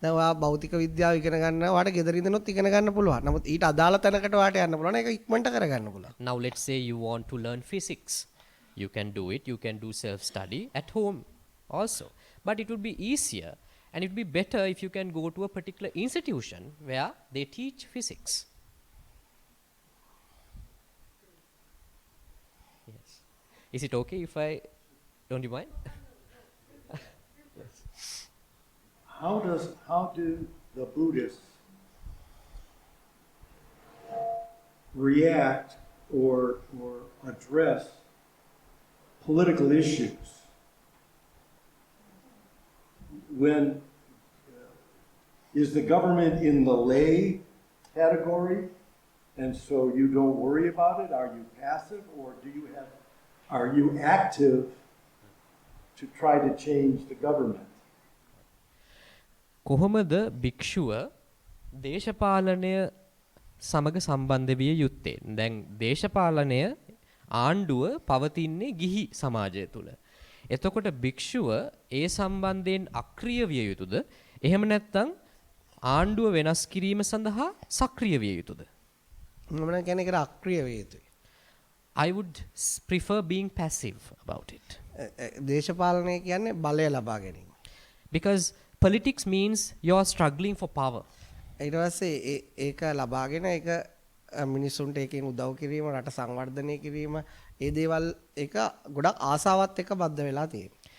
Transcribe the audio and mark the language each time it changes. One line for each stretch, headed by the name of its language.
Sinhala: දැන් ඔයා භෞතික විද්‍යාව ඉගෙන ගන්න ඔයාට ගෙදර ඉඳනොත් ඉගෙන ගන්න පුළුවන්. නමුත් ඊට අදාළ තැනකට ඔයාට යන්න පුළුවන්. ඒක ඉක්මනට කරගන්න පුළුවන්.
English: Now let's say you want to learn physics. You can do it, you can do self-study at home also. But it would be easier and it would be better if you can go to a particular institution where they teach physics. Yes. Is it okay if I, don't you mind? How do the Buddhists react or address political issues when is the government in the lay category and so you don't worry about it? Are you passive or are you active to try to change the government?
Sinhala: කොහොමද භික්ෂුව දේශපාලනය සමග සම්බන්ධ විය යුත්තේ? දැන් දේශපාලනය ආණ්ඩුව පවතින්නේ ගිහි සමාජය තුළ. එතකොට භික්ෂුව ඒ සම්බන්ධයෙන් අක්‍රිය විය යුතුද? එහෙම නැත්නම් ආණ්ඩුව වෙනස් කිරීම සඳහා සක්‍රිය විය යුතුද? මම නම් කියන්නේ ඒකට අක්‍රිය විය යුතුයි.
English: I would prefer being passive about it.
Sinhala: දේශපාලනය කියන්නේ බලය ලබා ගැනීම.
English: Because politics means you are struggling for power.
Sinhala: ඊට පස්සේ ඒක ලබාගෙන ඒක මිනිසුන්ට ඒකෙන් උදව් කිරීම රට සංවර්ධනය කිරීම ඒ දේවල් එක ගොඩක් ආසාවත් එක්ක බද්ධ වෙලා තියෙනවා.